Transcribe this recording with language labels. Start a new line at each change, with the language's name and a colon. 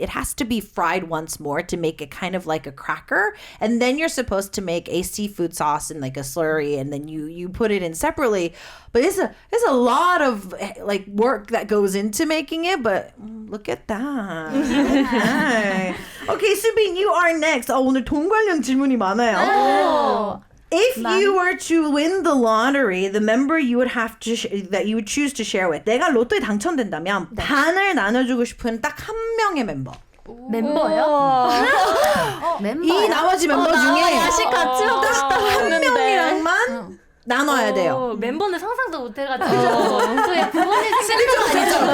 English: It has to be fried once more to make it kind of like a cracker. And then you're supposed to make a seafood sauce and like a slurry, and then you put it in separately. But it's a lot of like work that goes into making it. But look at that. Okay. Okay, Subin, you are next.
Korean: 오늘 돈 관련 질문이 많아요.
English: If you were to win the lottery, the member you would have to that you would choose to share with.
Korean: 내가 로또에 당첨된다면 반을 나눠주고 싶은 딱 한 명의 멤버. 멤버요? 이 나머지 멤버 중에 야식 같이 먹고 싶다고 한 했는데. 명이랑만 나눠야 돼요. 멤버는 상상도 못해가지고 저희 부모님 생각하고